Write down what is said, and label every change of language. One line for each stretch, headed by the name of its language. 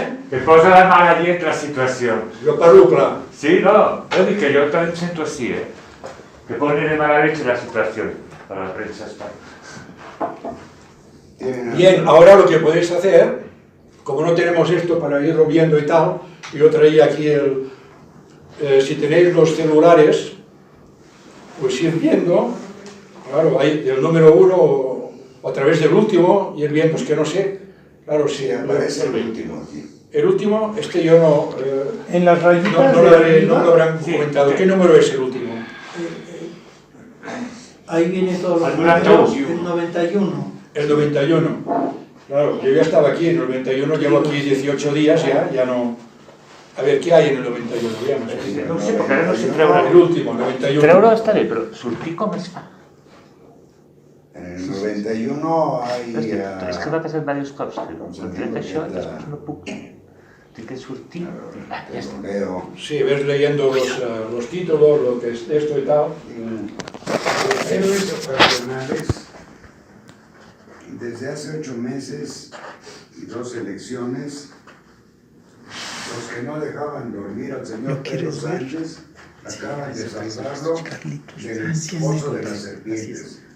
Catalan: Que posa la mà a llet la situació. Jo parlo clar.
Spanish: Sí, no,
Catalan: no dic que jo també em sento així,
Spanish: que pone de mala leche la situación para la prensa española. Bien, ahora lo que podéis hacer, como no tenemos esto para irlo viendo y tal, yo traía aquí si tenéis los celulares, pues ir viendo, claro, hay del número 1 o a través del último, ir viendo, es que no sé, claro, si aparece el último aquí. El último, yo no... en las rayitas no lo habrán comentado. ¿Qué número es el último? Ahí viene todo lo el 91. El 91. Claro, yo ya estaba aquí en el 91, llevo aquí 18 días ya no... A ver, ¿qué hay en el 91? Veamos.
Catalan: No sé, porque ara no sé treure...
Spanish: El último, el 91.
Catalan: Treure estaré, però sortir com es fa?
Spanish: En el 91 hay...
Catalan: És que m'ha passat diversos cops, que tret això i després no puc. Tinc que sortir. Ja està.
Spanish: Sí, ves leyendo los títulos, lo que es esto y tal. Héroes ocasionales, desde hace 8 meses y 2 elecciones, los que no dejaban dormir al señor Pedro Sánchez acaban de salvarlo del pozo de las serpientes.